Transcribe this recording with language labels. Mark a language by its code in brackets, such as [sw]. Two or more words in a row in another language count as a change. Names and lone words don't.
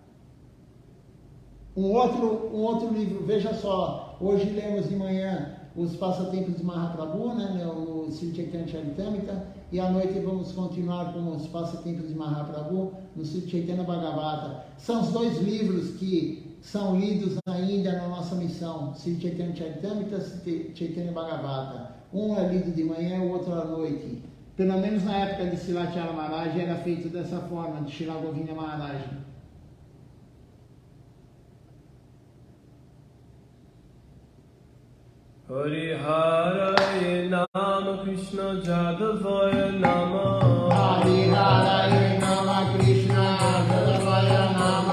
[pt] Um outro livro, veja só, hoje lemos de manhã os passatempos de Mahaprabhu, né, no Sri Chaitanya Charitamrita, e à noite vamos continuar com os passatempos de Mahaprabhu no Sri Chaitanya Bhagavata. São os dois livros que são lidos ainda na nossa missão, Sri Chaitanya Charitamrita e Sri Chaitanya Bhagavata. Um é lido de manhã, o outro à noite. Pelo menos na época de Silachala Maharaj era feito dessa forma, de Srila Govinda Maharaj. [sa] हरि हरये नमः कृष्ण यादवाय नमः. हरि हरये नमः कृष्ण यादवाय नमः.